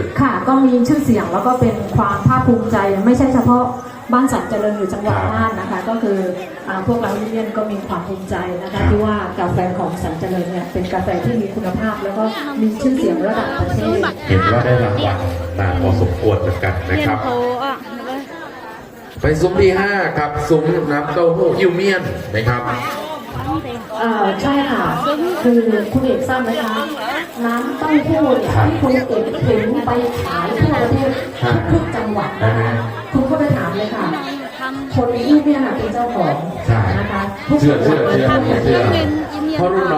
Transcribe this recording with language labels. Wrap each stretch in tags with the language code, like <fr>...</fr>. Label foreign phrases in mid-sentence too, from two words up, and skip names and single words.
<th>ค่ะก็มีชื่อเสียงแล้วก็เป็นความภาคภูมิใจไม่ใช่เฉพาะบ้านสันเจริญอยู่จังหวัด ครับ น่านนะคะ ก็คือพวกเรายูเนียนก็มีความภูมิใจนะคะที่ว่ากาแฟของสันเจริญเนี่ยเป็นกาแฟที่มีคุณภาพแล้วก็มีชื่อเสียงระดับประเทศ เห็นว่าได้รางวัลนานพอสมควรเหมือนกันนะ thiên ครับ phố ạ ไปซุ้มที่ 5 ครับซุ้มน้ำเต้าหู้อิ่วเมียนนะครับ không thì ใช่ค่ะคือคุณเอกทราบไหมคะน้ำเต้าหู้เนี่ยที่คุณเอกเห็นไปขายทั่วประเทศทุกจังหวัดนะคะคุณก็ไปถามเลยค่ะคนที่เนี่ยค่ะเป็นเจ้าของนะคะ เชื่อเพราะรุ่นน้</th>